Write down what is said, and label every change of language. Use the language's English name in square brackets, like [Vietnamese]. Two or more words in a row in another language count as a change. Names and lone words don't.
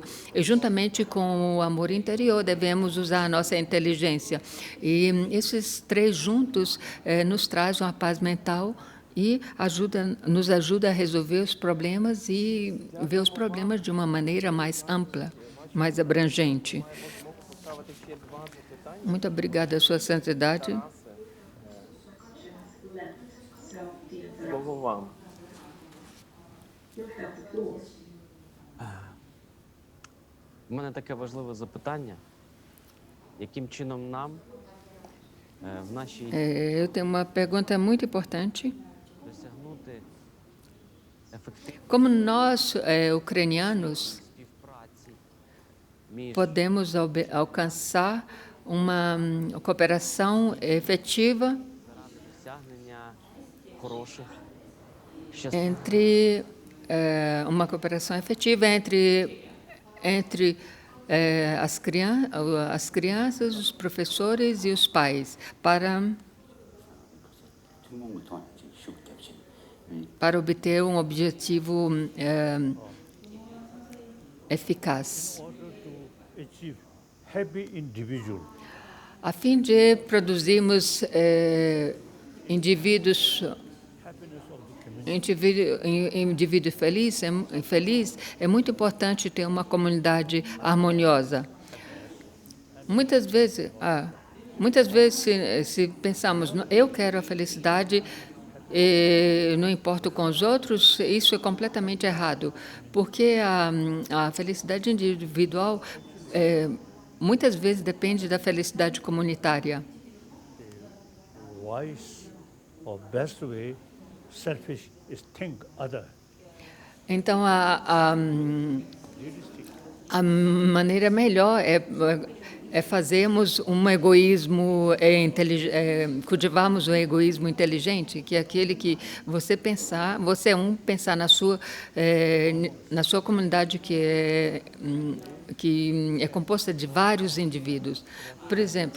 [Portuguese] E, juntamente com o amor interior, devemos usar a nossa inteligência. E esses três juntos nos trazem uma paz mental e nos ajuda a resolver os problemas e ver os problemas de uma maneira mais ampla, mais abrangente. [Ukrainian] Ставити ще два запитання. [Portuguese] Muito obrigada, Sua Santidade. [Ukrainian] Слово вам. У мене таке важливе запитання. Яким чином нам в нашій [Portuguese] Eu tenho uma pergunta muito importante. [Ukrainian] досягнути ефективної [Portuguese] Como nós, ucranianos, [Ukrainian] співпраці між [Portuguese] podemos alcançar uma cooperação efetiva [Ukrainian] заради досягнення хороших, щасливих [Portuguese] entre uma cooperação efetiva entre as crianças, os professores e os pais 특목을 통한 시국대 없이 para obter um objetivo eficaz, [English] In order to achieve happy individual, [Portuguese] a fim de produzirmos indivíduos [English] happiness of the community. [Portuguese] indivíduo feliz, é muito importante ter uma comunidade harmoniosa. Muitas vezes, se pensamos, eu quero a felicidade e não importo com os outros, isso é completamente errado, porque a felicidade individual muitas vezes depende da felicidade comunitária. [English] Wise or best way, selfish is think other. [Portuguese] Então, a maneira melhor é fazermos um egoísmo, cultivarmos um egoísmo inteligente, que é aquele que você pensar na sua comunidade que é composta de vários indivíduos.